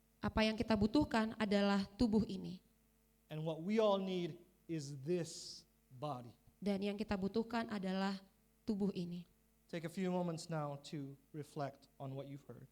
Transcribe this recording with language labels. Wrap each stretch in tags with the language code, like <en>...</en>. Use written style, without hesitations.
<id>apa yang kita butuhkan adalah tubuh ini.</id> <en>and what we all need is this body.</en> <id>Dan yang kita butuhkan adalah tubuh ini.</id> <en>Take a few moments now to reflect on what you've heard.</en>